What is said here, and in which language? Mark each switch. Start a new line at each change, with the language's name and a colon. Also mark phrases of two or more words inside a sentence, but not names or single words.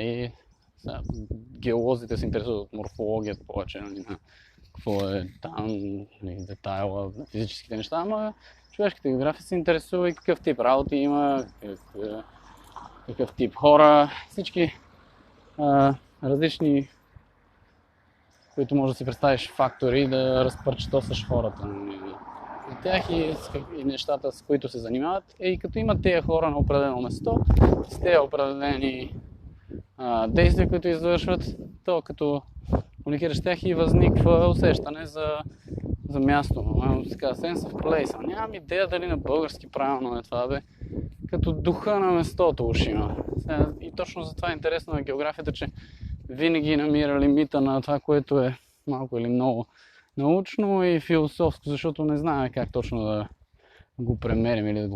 Bulgarian: И геолозите се интересуват от морфологията повече, нали, на какво е там, нали, детайла, на физическите неща, ама човешката география се интересува и какъв тип работи има, какъв тип хора, всички различни, които може да си представиш фактори, да разпърчетосваш хората и тях и нещата, с които се занимават. И като имат тези хора на определено место, с тези определени действия, които извършват, то като комуникираш с тях и възниква усещане за място. Така,
English: sense of place.
Bulgarian: Нямам идея дали на български правилно е това, бе. Като духа на местото ушима. И точно за това е интересно на географията, че винаги намира лимита на това, което е малко или много научно и философско, защото не знаем как точно да го премерим или да го